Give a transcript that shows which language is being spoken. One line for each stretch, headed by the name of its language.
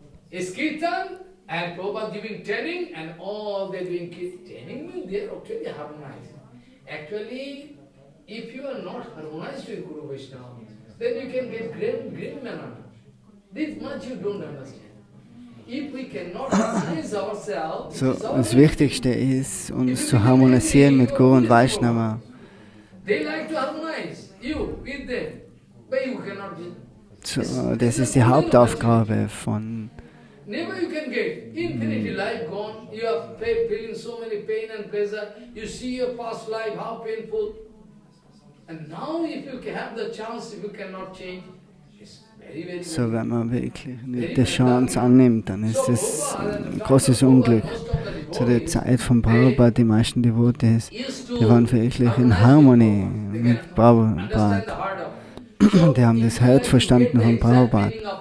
English: Is kirtan and Prabhupada giving training and all they doing training means they are actually harmonized. Actually, if you are not harmonized with Guru Vaishnava, then you can get great manner. This much you don't understand. If we cannot harmonize ourselves,
German: So, das Wichtigste ist, uns zu harmonisieren mit Guru und Vaishnava.
English: they like to harmonize you with them, but you cannot do.
German: So, das ist die Hauptaufgabe von
English: Never you can get infinity life gone. You are feeling so many pain and pleasure. You see your past life, how painful. And now if you have the chance, if you cannot change, it's very
German: So, wenn man wirklich nicht die Chance annimmt, dann ist es ein großes Unglück. Zu der Zeit von Prabhupada, die meisten Devotees, die waren wirklich in Harmonie mit Prabhupada. Die haben das Herz verstanden von Prabhupada.